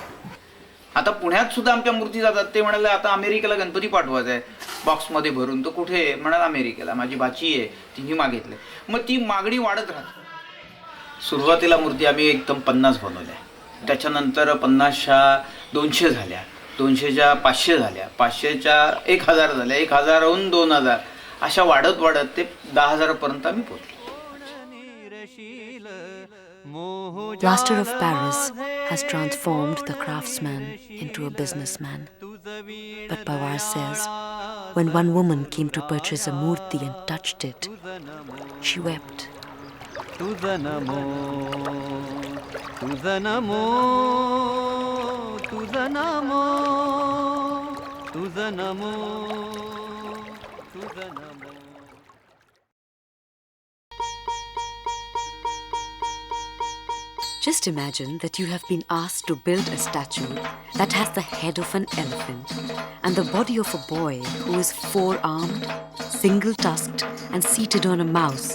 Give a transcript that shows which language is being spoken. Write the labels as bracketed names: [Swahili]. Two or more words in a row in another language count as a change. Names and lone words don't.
[Marathi] आता पुण्यात सुद्धा आमच्या मूर्ती जातात ते म्हणाले आता अमेरिकेला गणपती पाठवायचा आहे बॉक्समध्ये भरून तो कुठे म्हणाल अमेरिकेला माझी बाची आहे तिने मागितले मग ती मागणी वाढत राहते. सुरुवातीला मूर्ती आम्ही एकदम 50 बनवल्या त्याच्यानंतर 50च्या 200 झाल्या 200च्या 500 झाल्या 500च्या 1000 झाल्या 1000हून 2000 अशा वाढत वाढत ते 10,000 पर्यंत आम्ही पोहोचलो. [English] Plaster of Paris has transformed the craftsman into a businessman. But Pawar says, when one woman came to purchase a murti and touched it, she wept. [Marathi] Tuza namo, tuza namo, tuza namo, tuza namo, tuza namo. [English] Just imagine that you have been asked to build a statue that has the head of an elephant and the body of a boy who is four-armed, single-tusked and seated on a mouse.